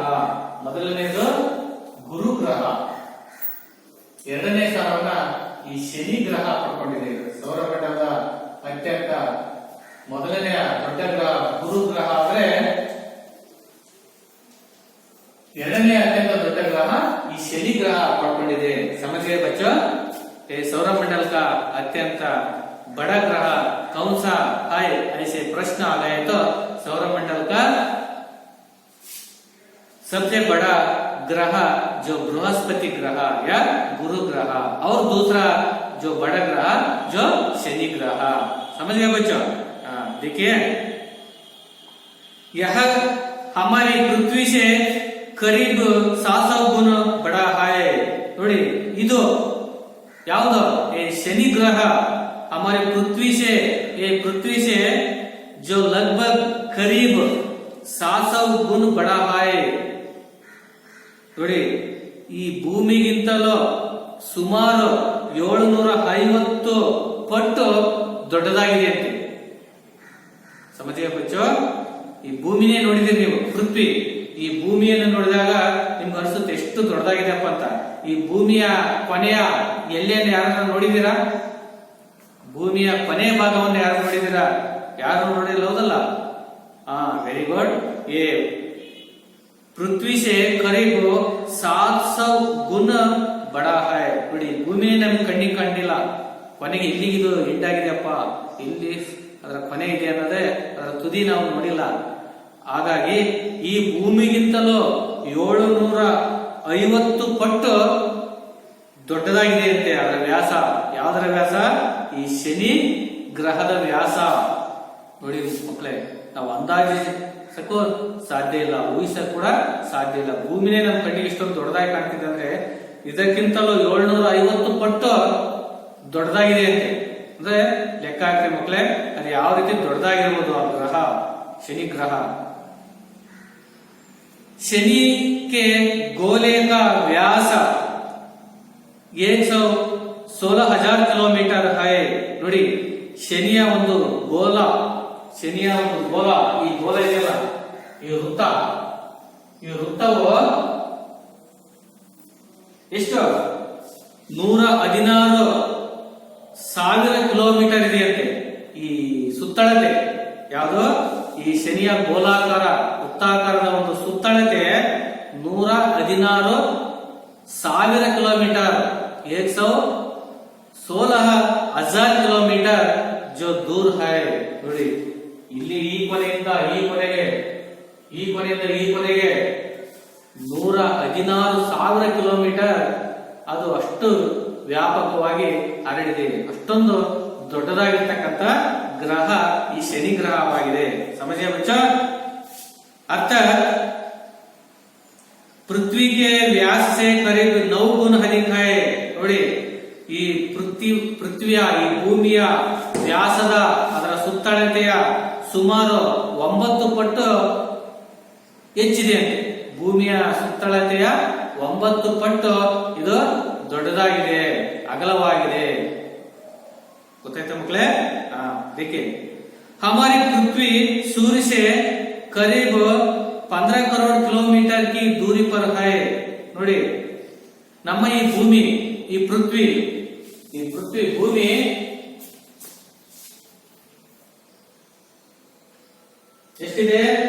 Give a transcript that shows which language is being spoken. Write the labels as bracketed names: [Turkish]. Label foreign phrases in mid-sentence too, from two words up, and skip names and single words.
[Kannada] ಮೊದಲನೇದು ಗುರು ಗ್ರಹ, ಎರಡನೇ ಸ್ಥಾನವನ್ನ ಈ ಶನಿ ಗ್ರಹ ಪಡ್ಕೊಂಡಿದೆ. ಸೌರಮಂಡಲದ ಅತ್ಯಂತ ಮೊದಲನೆಯ ದೊಡ್ಡ ಗ್ರಹ ಗುರು ಗ್ರಹ ಆದ್ರೆ ಎರಡನೇ ಅತ್ಯಂತ ದೊಡ್ಡ ಗ್ರಹ ಈ ಶನಿ ಗ್ರಹ ಪಡ್ಕೊಂಡಿದೆ. [Hindi] समझ गए बच्चों? सौरमंडल का अत्यंत बड़ा ग्रह कौन सा है? ऐसे प्रश्न आ गए तो सौरमंडल का सबसे बड़ा ग्रह जो बृहस्पति ग्रह या गुरु ग्रह और दूसरा जो बड़ा ग्रह जो शनि ग्रह. समझ गए बच्चों? देखिए यह हमारी पृथ्वी से करीब 700 गुना बड़ा है. [Kannada] ನೋಡಿ ಇದು ಯಾವುದು? [Hindi] ये शनि ग्रह हमारे पृथ्वी से, ये पृथ्वी से जो लगभग करीब 700 गुण बड़ा है. [Kannada] ನೋಡಿ ಈ ಭೂಮಿಗಿಂತಲೂ ಸುಮಾರು 750 ಪಟ್ಟು ದೊಡ್ಡದಾಗಿದೆ ಅಂತೆ. [Hindi] समझिए बच्चों? [Kannada] ಈ ಭೂಮಿನೇ ನೋಡಿದಿರಿ ನೀವು, ಪೃಥ್ವಿ. ಈ ಭೂಮಿಯನ್ನು ನೋಡಿದಾಗ ನಿಮ್ಗೆ ಅನಿಸುತ್ತೆ ಎಷ್ಟು ದೊಡ್ಡದಾಗಿದೆಪ್ಪ ಅಂತ. ಈ ಭೂಮಿಯ ಕೊನೆಯ ಎಲ್ಲೆಯನ್ನು ಯಾರನ್ನ ನೋಡಿದೀರಾ? ಭೂಮಿಯ ಕೊನೆಯ ಭಾಗವನ್ನು ಯಾರು ನೋಡಿದೀರಾ? ಯಾರು ನೋಡಿಲ್ಲ, ಹೌದಲ್ಲ? [English] very good. [Hindi] ये पृथ्वी से करीब 700 गुण बड़ा है. [Kannada] ನೋಡಿ ಭೂಮಿನೇ ನಮ್ಗೆ ಕಣ್ಣಿಗೆ ಕಂಡಿಲ್ಲ, ಕೊನೆಗೆ ಇಲ್ಲಿಗಿದು ಎಂಡಾಗಿದೆಯಪ್ಪ, ಇಲ್ಲಿ ಅದರ ಕೊನೆ ಇದೆ ಅನ್ನೋದೇ ಅದರ ತುದಿ ನಾವು ನೋಡಿಲ್ಲ. ಹಾಗಾಗಿ ಈ ಭೂಮಿಗಿಂತಲೂ 750 ಪಟ್ಟು ದೊಡ್ಡದಾಗಿದೆ ಅಂತೆ ಅದರ ವ್ಯಾಸ. ಯಾವುದರ ವ್ಯಾಸ? ಈ ಶನಿ ಗ್ರಹದ ವ್ಯಾಸ. ನೋಡಿ ಮಕ್ಕಳೇ, ನಾವು ಅಂದಾಜಿಸಕ್ಕೂ ಸಾಧ್ಯ ಇಲ್ಲ, ಊಹಿಸಕ್ ಕೂಡ ಸಾಧ್ಯ ಇಲ್ಲ. ಭೂಮಿನೇ ನಮ್ಮ ಕಣ್ಣಿಗೆ ಇಷ್ಟೊಂದು ದೊಡ್ಡದಾಗಿ ಕಾಣ್ತಿದೆ ಅಂದ್ರೆ ಇದಕ್ಕಿಂತಲೂ 750 ಪಟ್ಟು ದೊಡ್ಡದಾಗಿದೆ ಅಂತೆ. ಅಂದ್ರೆ ಲೆಕ್ಕ ಹಾಕ್ರಿ ಮಕ್ಕಳೇ, ಅದು ಯಾವ ರೀತಿ ದೊಡ್ಡದಾಗಿರ್ಬೋದು ಆ ಗ್ರಹ, [Hindi] शनि ग्रह. शनि के गोले का व्यास 116,000 किलोमीटर है. [Kannada] ನೋಡಿ ಶನಿಯ ಒಂದು ಗೋಲ, ಶನಿಯ ಒಂದು ಗೋಲ, ಈ ಗೋಲ ಇದೆಯಲ್ಲ, ಈ ವೃತ್ತವು ಎಷ್ಟು? 116,000 ಕಿಲೋಮೀಟರ್ ಇದೆಯಂತೆ ಈ ಸುತ್ತಳತೆ. ಯಾವುದು? ಈ ಶನಿಯ ಗೋಲಾಕಾರ ವೃತ್ತಾಕಾರದ ಒಂದು ಸುತ್ತಳತೆ 116,000 [Hindi] किलोमीटर, 116,000 किलोमीटर जो दूर है. [Kannada] ನೋಡಿ ಇಲ್ಲಿ ಈ ಕೊನೆಯಿಂದ ಈ ಕೊನೆಗೆ, ಈ ಕೊನೆಯಿಂದ ಈ ಕೊನೆಗೆ 116,000 ಕಿಲೋಮೀಟರ್. ಅದು ಅಷ್ಟು ವ್ಯಾಪಕವಾಗಿ ಹರಡಿದೆ. ಅಷ್ಟೊಂದು ದೊಡ್ಡದಾಗಿರ್ತಕ್ಕಂಥ ग्रह ಈ ಶನಿ ಗ್ರಹವಾಗಿದೆ. [Hindi] समझिए बच्चों? अर्थात पृथ्वी के व्यास से करीब 9 गुण अधिक है. [Kannada] ನೋಡಿ ಈ ಪೃಥ್ವಿಯ, ಈ ಭೂಮಿಯ ವ್ಯಾಸದ, ಅದರ ಸುತ್ತಳತೆಯ ಸುಮಾರು 9 ಪಟ್ಟು ಹೆಚ್ಚಿದೆ. ಭೂಮಿಯ ಸುತ್ತಳತೆಯ 9 ಪಟ್ಟು ಇದು ದೊಡ್ಡದಾಗಿದೆ, ಅಗಲವಾಗಿದೆ. ಗೊತ್ತಾಯ್ತಾ ಮಕ್ಕಳೇ? [Hindi] देखिए हमारी पृथ्वी सूर्य से करीब 15 करोड़ किलोमीटर की दूरी पर है. [Kannada] ನೋಡಿ ನಮ್ಮ ಈ ಭೂಮಿ, ಈ ಪೃಥ್ವಿ ಭೂಮಿ ಎಷ್ಟಿದೆ?